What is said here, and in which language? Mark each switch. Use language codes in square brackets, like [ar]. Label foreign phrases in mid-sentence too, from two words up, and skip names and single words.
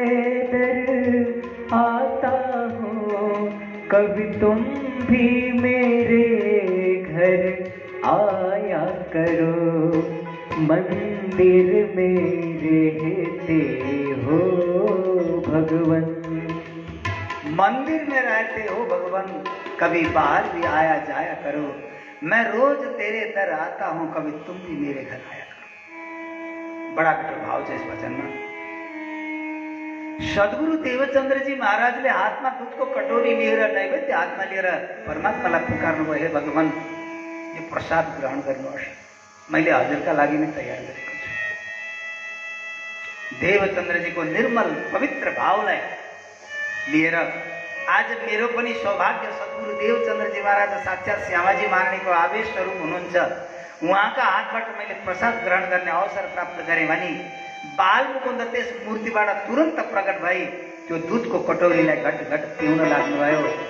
[hi] दर आता हूँ, कभी तुम भी मेरे घर आया करो, मंदिर में रहते हो भगवान, मंदिर में रहते हो भगवान, कभी बाहर भी आया जाया करो, मैं रोज तेरे दर आता हूँ, कभी तुम भी मेरे घर आया करो। [ne] बड़ा मिठो भाव छ यस भजनमा। सद्गुरु देवचन्द्रजी महाराजले हातमा दुधको कटोरी लिएर, नैवेद्य हातमा लिएर परमात्मालाई पुकार्नुभयो, हे भगवान यो प्रसाद ग्रहण गर्नुहोस्, मैले हजुरका लागि नै तयार गरेको छु। देवचन्द्रजीको निर्मल पवित्र भावलाई लिएर आज मेरो पनि सौभाग्य, सद्गुरु देवचन्द्रजी महाराज साक्षात् श्यामाजी महारानीको आवेश स्वरूप हुनुहुन्छ, उहाँका हातबाट मैले प्रसाद ग्रहण गर्ने अवसर प्राप्त गरेँ भनी बालमुकुन्द त्यस मूर्तिबाट तुरन्त प्रकट भई त्यो दुधको कटोरीलाई घटघट पिउन लाग्नुभयो।